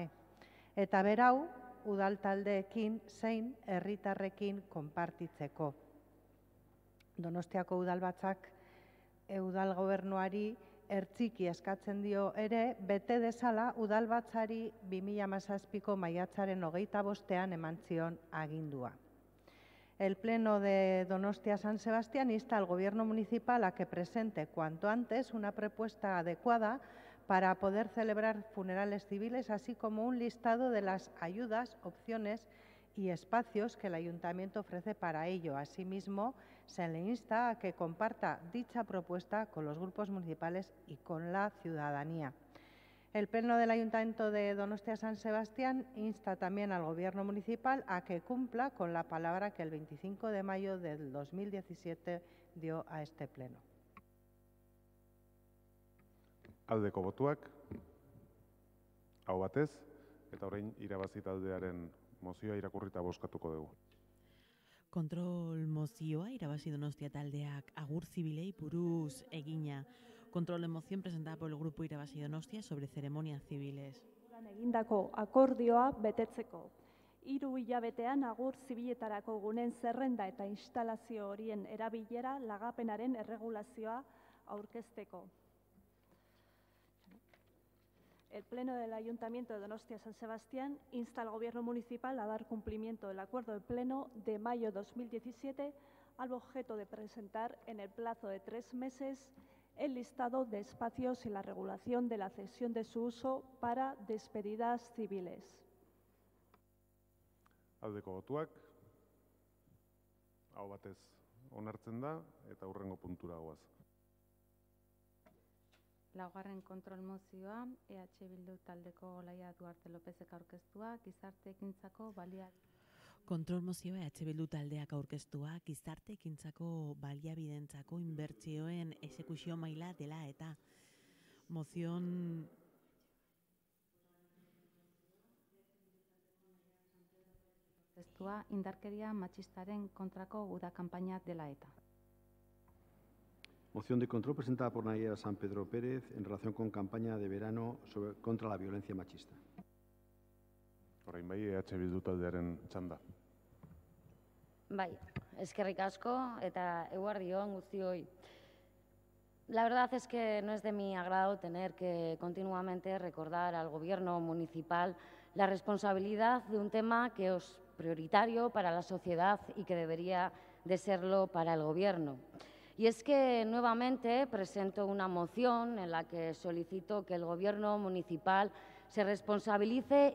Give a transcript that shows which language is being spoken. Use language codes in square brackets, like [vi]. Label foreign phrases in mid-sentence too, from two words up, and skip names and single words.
[eu] Eta berau, udal taldeekin zein herritarrekin konpartitzeko. Donostiako udalbatzak udal gobernuari hertsiki eskatzen dio ere, bete dezala udalbatzari 2017ko maiatzaren 25ean eman zion agindua. [es] El Pleno de Donostia San Sebastián insta al Gobierno municipal a que presente cuanto antes una propuesta adecuada para poder celebrar funerales civiles, así como un listado de las ayudas, opciones y espacios que el Ayuntamiento ofrece para ello. Asimismo, se le insta a que comparta dicha propuesta con los grupos municipales y con la ciudadanía. El Pleno del Ayuntamiento de Donostia San Sebastián insta también al Gobierno municipal a que cumpla con la palabra que el 25 de mayo del 2017 dio a este Pleno. [eu] Aldeko botuak, hau batez, eta orain irabazi taldearen mozioa irakurrita bozkatuko dugu. Kontrol mozioa irabazi Donostia taldeak agur zibilei buruz egina. [es] Control de moción presentada por el grupo Irabazi Donostia sobre ceremonias civiles. [eu] Egindako akordioa betetzeko. 3 hilabetean agur zibiletarako gunen zerrenda eta instalazio horien erabilera lagapenaren erregulazioa aurkezteko. [es] El Pleno del Ayuntamiento de Donostia San Sebastián insta al Gobierno municipal a dar cumplimiento del acuerdo del Pleno de mayo 2017 al objeto de presentar en el plazo de 3 meses el listado de espacios y la regulación de la cesión de su uso para despedidas civiles. [eu] Aldeko botuak, hau batez onartzen da eta hurrengo puntura goaz. Laugarren kontrol mozioa, Bildu taldeko Olaia Duarte Lópezek aurkeztua, gizarte ekintzako baliabide. Kontrol mozioa Bildu taldeak aurkeztua, gizarte ekintzako baliabidentzako inbertsioen exekuzio maila dela eta mozion aurkeztua, indarkeria matxistaren kontrako uda kanpaina dela eta. [es] Moción de control presentada por Nayera San Pedro Pérez en relación con campaña de verano contra la violencia machista. [eu] Orain bai, Bildu taldearen txanda. Bai, eskerrik asko eta eguerdion guztioi. [es] La verdad es que no es de mi agrado tener que continuamente recordar al Gobierno municipal la responsabilidad de un tema que os prioritario para la sociedad y que debería de serlo para el Gobierno. Y es que nuevamente presento una moción en la que solicito que el Gobierno municipal se responsabilice